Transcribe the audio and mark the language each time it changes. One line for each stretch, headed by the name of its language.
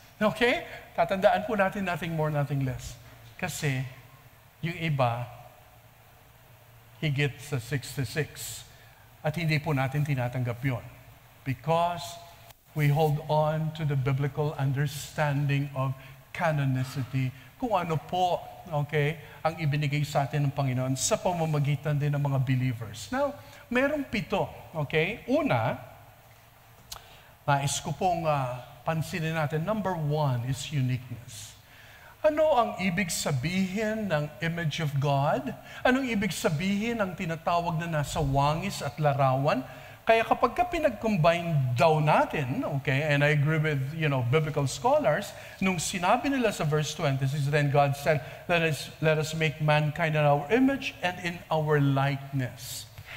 Filipino: Okay? Tatandaan po natin,
English: nothing more, nothing less.
Filipino: Kasi yung iba, higit sa 66. At hindi po natin tinatanggap yon.
English: Because we hold on to the biblical understanding of canonicity.
Filipino: Kung ano po, okay, ang ibinigay sa atin ng Panginoon sa pamamagitan din ng mga believers. Now, merong 7, okay? Una, nais ko pong pansinin natin,
English: number 1 is uniqueness.
Filipino: Ano ang ibig sabihin ng image of God? Anong ibig sabihin ng tinatawag na nasa wangis at larawan? Kaya kapag pinag-combine daw natin,
English: okay, and I agree with, biblical scholars,
Filipino: nung sinabi nila sa verse 26,
English: then God said, let us make mankind in our image and in our likeness.